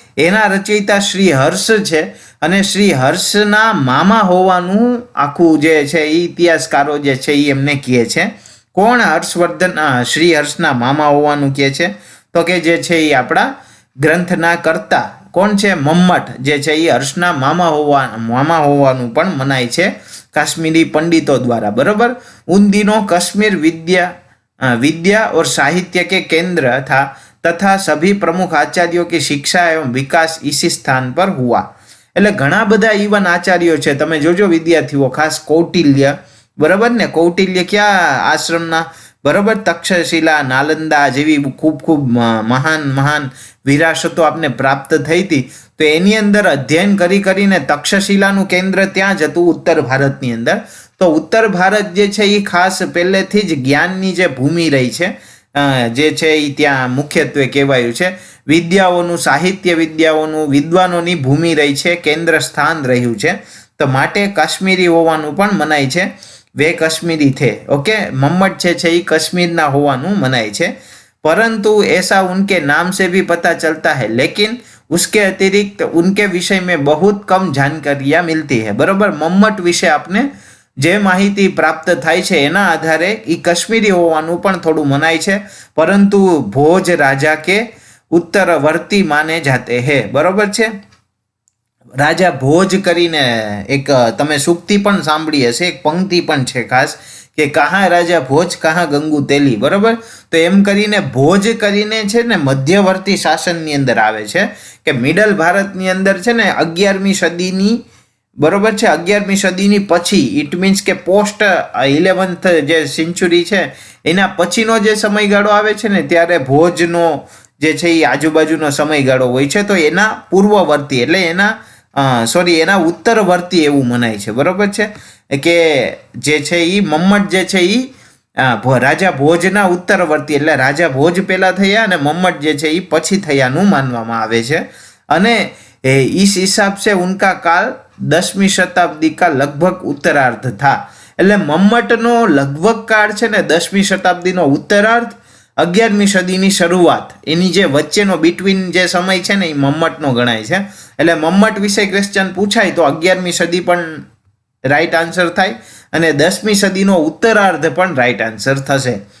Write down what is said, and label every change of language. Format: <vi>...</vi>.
<gu>એના રચયિતા શ્રી હર્ષ છે અને શ્રી હર્ષના મામા હોવાનું આખું જે છે એ ઇતિહાસકારો જે છે એ એમને કહે છે. કોણ? હર્ષવર્ધન શ્રી હર્ષના મામા હોવાનું કહે છે. તો કે જે છે એ આપણા ગ્રંથના કર્તા કોણ છે? મમ્મટ જે છે એ હર્ષના મામા હોવાનું પણ મનાય છે કાશ્મીરી પંડિતો દ્વારા, બરોબર.</gu> <hi>ઉન દિનો कश्मीर विद्या और साहित्य के केंद्र था तथा सभी प्रमुख आचार्यों की शिक्षा एवं विकास इसी स्थान पर हुआ.</hi> <gu>એટલે ઘણા બધા ઈવન આચાર્યો છે, તમે જોજો વિદ્યાર્થીઓ, ખાસ કૌટિલ્ય, બરાબર ને, કૌટિલ્ય ક્યાં આશ્રમના, બરાબર, તક્ષશિલા, નાલંદા જેવી ખૂબ મહાન વિરાસતો આપને પ્રાપ્ત થઈ હતી. તો એની અંદર અધ્યયન કરીને તક્ષશિલાનું કેન્દ્ર ત્યાં જ હતું ઉત્તર ભારતની અંદર. તો ઉત્તર ભારત જે છે એ ખાસ પહેલેથી જ જ્ઞાનની જે ભૂમિ રહી છે જે છે એ ત્યાં મુખ્યત્વે કહેવાયું છે. વિદ્યાઓનું, સાહિત્ય વિદ્યાઓનું, વિદ્વાનોની ભૂમિ રહી છે, કેન્દ્ર સ્થાન રહ્યું છે. તો માટે કાશ્મીરી હોવાનું પણ મનાય છે.</gu> <hi>वे कश्मीरी थे.</hi> <gu>ओके, मम्मट છે એ कश्मीरना હોવાનું મનાય છે.</gu> <hi>परंतु ऐसा उनके नाम से भी पता चलता है, लेकिन उसके अतिरिक्त उनके विषय में बहुत कम जानकारियां मिलती है. बराबर, मम्मट विषय आपने</hi> <gu>જે માહિતી પ્રાપ્ત થાય છે એના આધારે એ કશ્મીરી હોવાનું પણ થોડું મનાય છે, પરંતુ ભોજ રાજા કે ઉત્તરવર્તી</gu> <hi>માને જાતે હે.</hi> <gu>બરોબર છે. રાજા ભોજ કરીને એક તમે સૂક્તિ પણ સાંભળી હશે, એક પંક્તિ પણ છે ખાસ કે</gu> <hi>કહા રાજા ભોજ કહા ગંગુ તેલી.</hi> <gu>બરોબર. તો એમ કરીને ભોજ કરીને છે ને મધ્યવર્તી શાસનની અંદર આવે છે, કે મિડલ ભારતની અંદર છે ને 11મી સદીની, બરોબર છે, 11મી સદીની પછી, ઇટ મીન્સ કે પોસ્ટ 11th જે સેન્ચુરી છે એના પછીનો જે સમયગાળો આવે છે ને ત્યારે ભોજનો જે છે એ આજુબાજુનો સમયગાળો હોય છે. તો એના પૂર્વવર્તી એટલે એના ઉત્તરવર્તી એવું મનાય છે. બરોબર છે, કે જે છે એ મમ્મટ જે છે એ રાજા ભોજના ઉત્તરવર્તી એટલે રાજા ભોજ પહેલા થયા અને મમ્મટ જે છે એ પછી થયાનું માનવામાં આવે છે.</gu> <hi>અને इस हिसाब से उनका काल 10वीं शताब्दी का लगभग उत्तरार्ध था.</hi> <gu>એટલે મમ્મટનો લગભગ કાળ છે ને 10મી શતાબ્દીનો ઉત્તરાર્ધ, 11મી સદીની શરૂઆત, એની જે વચ્ચેનો બિટવીન જે સમય છે ને એ મમ્મટનો ગણાય છે. એટલે મમ્મટ વિશે ક્વેશ્ચન પૂછાય તો 11મી સદી પણ રાઈટ આન્સર થાય અને 10મી સદીનો ઉત્તરાર્ધ પણ રાઈટ આન્સર થશે.</gu>